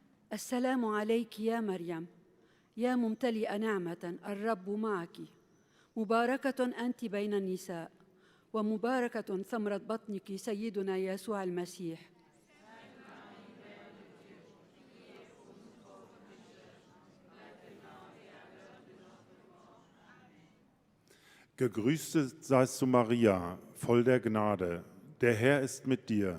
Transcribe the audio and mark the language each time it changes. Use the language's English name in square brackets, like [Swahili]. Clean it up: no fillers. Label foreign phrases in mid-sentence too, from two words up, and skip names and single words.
[Arabic] السلام عليك يا مريم يا ممتلئة نعمة الرب معك مباركة أنت بين النساء ومباركة ثمرة بطنك سيدنا يسوع المسيح. [German] Gegrüßet seist du, Maria, voll der Gnade. Der Herr ist mit dir.